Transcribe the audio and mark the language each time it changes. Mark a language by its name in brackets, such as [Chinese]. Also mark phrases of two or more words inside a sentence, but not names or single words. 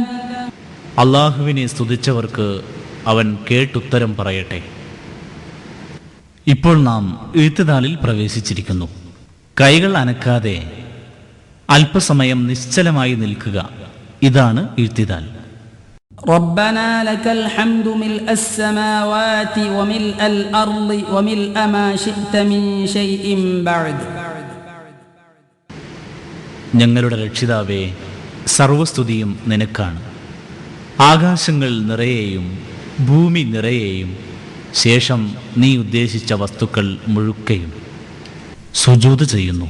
[Malayalam] അള്ളാഹുവിനെ സ്തുതിച്ചവർക്ക് അവൻ കേട്ടുത്തരം പറയട്ടെ. ഇപ്പോൾ നാം ഇഴ്ത്തിദാലിൽ പ്രവേശിച്ചിരിക്കുന്നു. കൈകൾ അനക്കാതെ അല്പസമയം നിശ്ചലമായി നിൽക്കുക. ഇതാണ് ഇഴ്തിദാൽ. [Arabic] ربنا لك الحمد ملء السماوات وملء الأرض وملء ما شئت من شيء بعد. [Malayalam] ഞങ്ങളുടെ രക്ഷിതാവേ, സർവസ്തുതിയും നിനക്കാണ്. ആകാശങ്ങൾ നിറയെയും ഭൂമി നിറയെയും ശേഷം നീ ഉദ്ദേശിച്ച വസ്തുക്കൾ മുഴുക്കയും. സുജൂദ് ചെയ്യുന്നു.